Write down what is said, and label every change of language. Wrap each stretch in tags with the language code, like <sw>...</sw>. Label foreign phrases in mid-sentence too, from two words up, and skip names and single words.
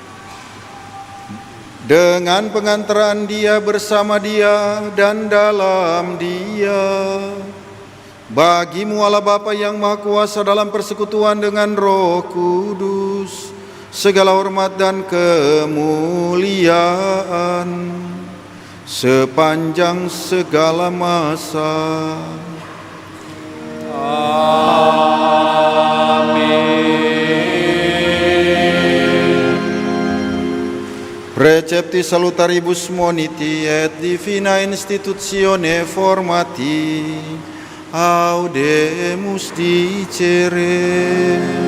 <id>Dengan pengantaraan Dia, bersama Dia, dan dalam Dia, bagi-Mu Allah Bapa yang Maha Kuasa dalam persekutuan dengan Roh Kudus, segala hormat dan kemuliaan sepanjang segala masa.</id> <la>Precepti salutaribus moniti et divina institutione formati audemus dicere.</la>